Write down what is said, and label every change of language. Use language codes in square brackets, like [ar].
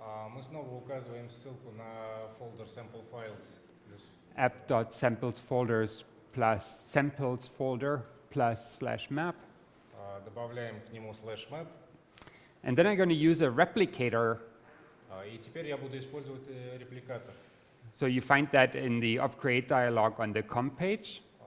[ru] Мы снова указываем ссылку на folder sample files. [en] app.samples folders plus samples folder plus /map. [ru] Добавляем к нему /map. [en] And then I'm going to use a replicator. [ru] И теперь я буду использовать репликатор. [en] So you find that in the upgrade dialog on the comp page.